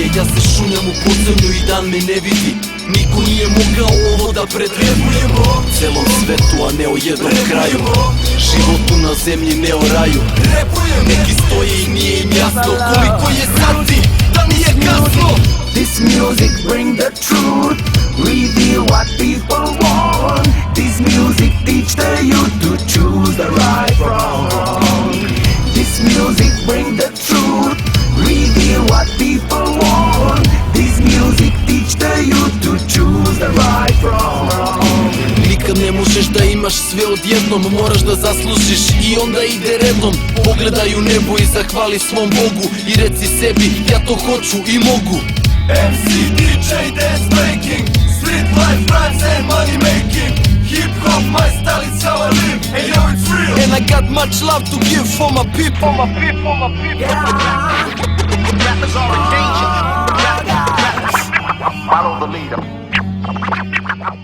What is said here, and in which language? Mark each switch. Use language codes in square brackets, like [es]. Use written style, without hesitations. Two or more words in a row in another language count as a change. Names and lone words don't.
[sr] Ja se šunjam u podzemlju i dan me ne vidi, niko nije mogao ovo da predvedujemo. Celom svetu, a ne o jednom kraju, životu na zemlji, ne o raju. Neki stoje i nije im jasno koliko je sati, da nije kasno. [en] This music bring the truth, reveal what people want. This music teach the youth to choose the right from wrong. This music bring the truth, reveal what people want. This music teach the youth to choose the right from wrong. [sr] Nikad ne možeš da imaš sve odjednom, moraš da zaslužiš i onda ide redom. Pogledaj u nebo i zahvali svom Bogu i reci sebi, ja to hoću i mogu. [en] MC, DJ, dance breaking, street life, rhymes and money making. Hip hop, my style, it's how I live, and yo, it's real. And I got much love to give for my people, my people, my people. Rappers are in danger. Follow the leader.